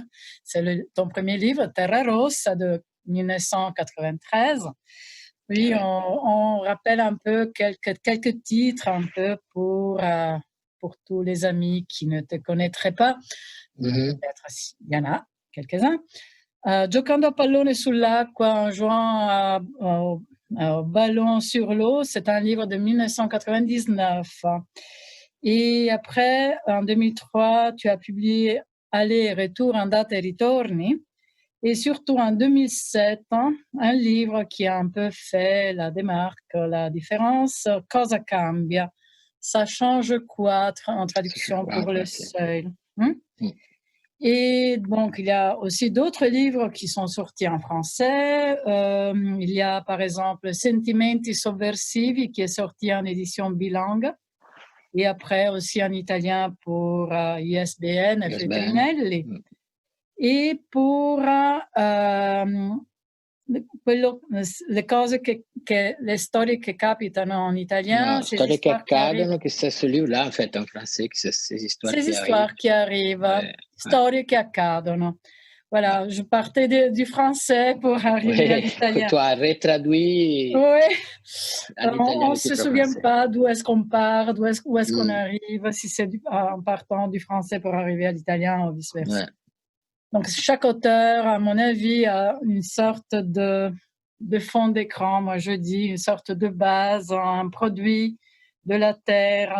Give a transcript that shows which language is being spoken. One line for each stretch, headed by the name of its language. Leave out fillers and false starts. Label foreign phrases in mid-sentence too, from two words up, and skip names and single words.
French: C'est ton premier livre, Terra Rossa, de 1993. Oui, on rappelle un peu quelques titres un peu pour tous les amis qui ne te connaîtraient pas. Peut-être il y en a quelques-uns. Giocando a pallone sull'acqua en jouant au ballon sur l'eau, c'est un livre de 1999. Et après, en 2003, tu as publié Aller et retour, andata e ritorni. Et surtout en 2007, un livre qui a un peu fait la démarque, la différence, Cosa cambia? Ça change quoi en traduction pour le seuil? Et donc, il y a aussi d'autres livres qui sont sortis en français. Il y a par exemple Sentimenti sovversivi qui est sorti en édition bilingue. Et après aussi en italien pour ISBN e Feltrinelli. E pour le cose le storie che capitano in italien. No, storie che accadono, che c'est celui-là en fait en français, que c'est ces histoires qui arrivent. Storie che accadono. Voilà, je partais du français pour arriver à l'italien. Tu as retraduit. Oui, on ne se souvient pas d'où est-ce qu'on part, où est-ce qu'on arrive, si c'est en partant du français pour arriver à l'italien ou vice-versa. Donc, chaque auteur, à mon avis, a une sorte de fond d'écran, moi je dis, une sorte de base, un produit de la terre.